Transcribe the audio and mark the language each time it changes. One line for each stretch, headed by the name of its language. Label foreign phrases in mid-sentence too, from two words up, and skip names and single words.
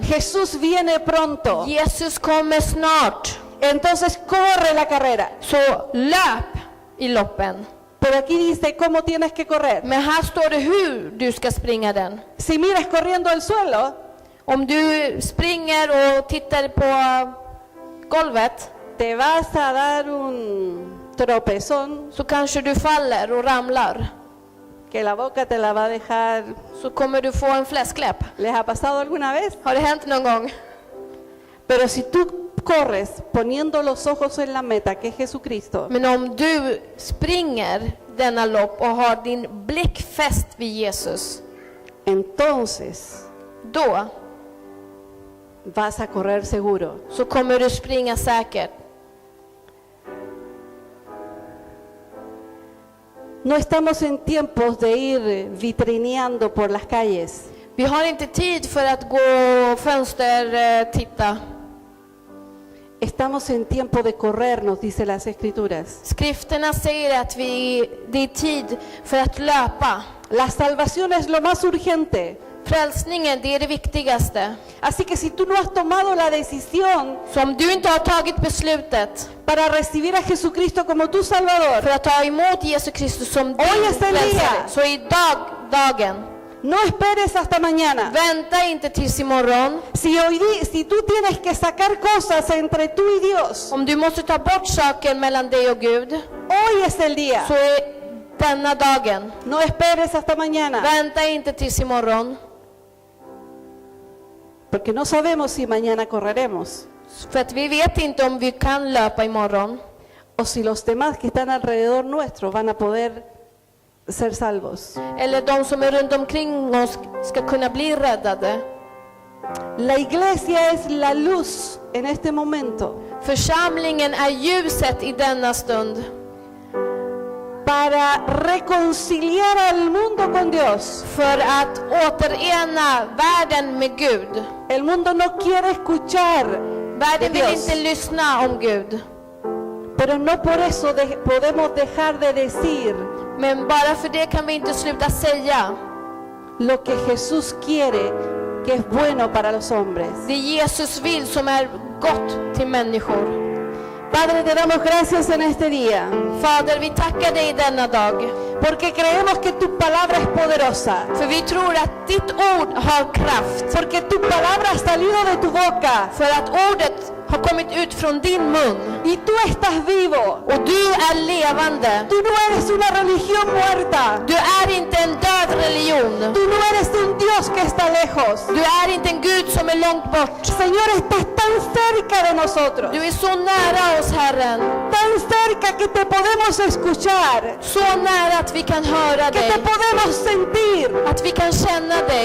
Spanish: Jesús viene pronto.
Swedish: Jesus kommer snart.
Spanish: Entonces corre la carrera.
Swedish: Så löp i loppen.
Spanish: Pero aquí dice cómo tienes que correr.
Swedish: Men här står det hur du ska springa den.
Spanish: Si miras corriendo al suelo,
Swedish: Om du springer och tittar på golvet
Spanish: te vas a dar un tropezón
Swedish: så kanske du faller och ramlar.
Spanish: que la boca te la va a dejar.
Swedish: Så kommer du få en fläskläpp.
Spanish: ¿Les ha pasado alguna vez?
Swedish: Har det hänt någon gång?
Spanish: Pero si tú corres poniendo los ojos en la meta, que es Jesucristo,
Swedish: Men om du springer denna lopp och har din blick fäst vid Jesus,
Spanish: entonces
Swedish: då
Spanish: vas a correr seguro.
Swedish: så kommer du springa säkert.
Spanish: No estamos en tiempos de ir vitrineando por las calles.
Swedish: Vi har inte tid för att gå fönster titta.
Spanish: Estamos en tiempo de correr, nos dice las Escrituras.
Swedish: Skrifterna säger att det är tid för att löpa.
Spanish: La salvación es lo más urgente.
Swedish: Frälsningen, det är det viktigaste.
Spanish: Así que si tú no has tomado la decisión
Swedish: Så om du inte har tagit beslutet
Spanish: para recibir a Jesucristo como tu Salvador,
Swedish: för att ta emot Jesus Kristus som din
Spanish: Hoy es el día.
Swedish: frälsare, så idag dagen.
Spanish: no esperes hasta mañana.
Swedish: Vänta inte tills imorgon.
Spanish: Si tú tienes que sacar cosas entre tú y Dios,
Swedish: Om du måste ta bort saker mellan dig och Gud,
Spanish: hoy es el día.
Swedish: så är denna dagen.
Spanish: No esperes hasta mañana,
Swedish: Vänta inte tills imorgon.
Spanish: porque no sabemos si mañana correremos
Swedish: För att vi vet inte om vi kan löpa imorgon.
Spanish: o si los demás que están alrededor nuestro van a poder ser salvos.
Swedish: Eller de som är runt omkring oss ska kunna bli räddade.
Spanish: La iglesia es la luz en este momento
Swedish: Församlingen är ljuset i denna stund.
Spanish: para reconciliar al mundo con Dios.
Swedish: För att återena världen med Gud.
Spanish: El mundo no quiere escuchar de
Swedish: Världen vill
Spanish: Dios,
Swedish: inte lyssna om Gud.
Spanish: pero no por eso podemos dejar de decir
Swedish: Men bara för det kan vi inte sluta säga
Spanish: lo que Jesús quiere, que es bueno para los hombres.
Swedish: det Jesus vill som är gott till människor.
Spanish: Padre, te damos gracias en este día,
Swedish: Fader, vi tackar dig denna dag.
Spanish: porque creemos que tu palabra es poderosa,
Swedish: För vi tror att ditt ord har kraft.
Spanish: porque tu palabra ha salido de tu boca
Swedish: För att ordet har kommit ut från din mun.
Spanish: y tú estás vivo.
Swedish: Och du är levande.
Spanish: Tú no eres una religión muerta.
Swedish: Du är inte en död religion.
Spanish: Tú no eres un Dios que está lejos.
Swedish: Du är inte en Gud som är långt bort.
Spanish: Señor, estás tan cerca de nosotros,
Swedish: Du är så nära oss, Herren.
Spanish: tan cerca que te podemos escuchar,
Swedish: Så nära att vi kan höra
Spanish: que
Swedish: dig.
Spanish: te podemos sentir.
Swedish: Att vi kan känna dig.